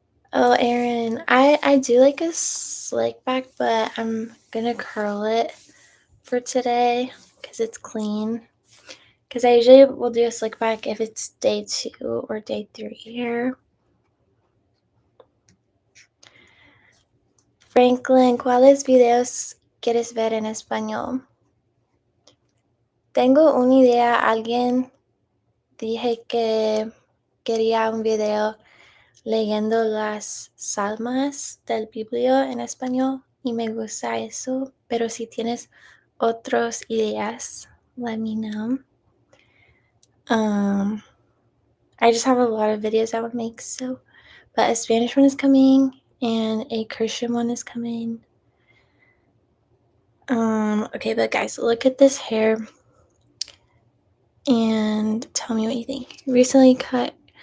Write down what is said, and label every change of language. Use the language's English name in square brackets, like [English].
[English] Oh, Erin, I do like a slick back, but I'm gonna curl it for today because it's clean. Because I usually will do a slick back if it's day 2 or day 3 here. [Spanish] Franklin, ¿cuáles videos quieres ver en español? Tengo una idea. Alguien dije que quería un video leyendo las salmas del Biblio en español y me gusta eso. Pero si tienes otras ideas, [English] let me know. I just have a lot of videos I would make, so, but a Spanish one is coming and a Christian one is coming. Okay, but guys, look at this hair and tell me what you think. Recently cut.